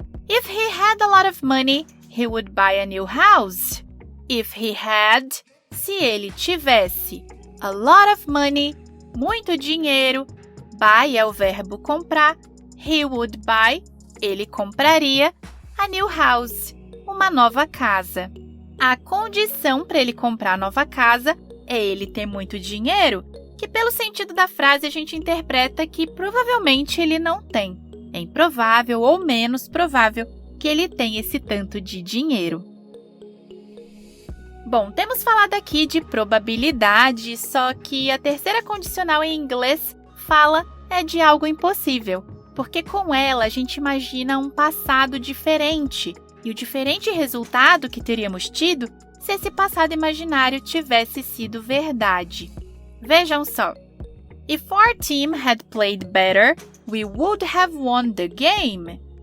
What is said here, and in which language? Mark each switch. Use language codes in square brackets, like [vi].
[en] If he had a lot of money, he would buy a new house. If he had, [pt] se ele tivesse, [en] a lot of money, [pt] muito dinheiro, buy é o verbo comprar, [en] he would buy, [pt] ele compraria, [en] a new house, [pt] uma nova casa. A condição para ele comprar a nova casa é ele ter muito dinheiro, que pelo sentido da frase a gente interpreta que provavelmente ele não tem. É improvável ou menos provável que ele tenha esse tanto de dinheiro. Bom, temos falado aqui de probabilidade, só que a terceira condicional em inglês fala é de algo impossível, porque com ela a gente imagina um passado diferente e o diferente resultado que teríamos tido se esse passado imaginário tivesse sido verdade. Vejam só. [en] If our team had played better, we would have won the game.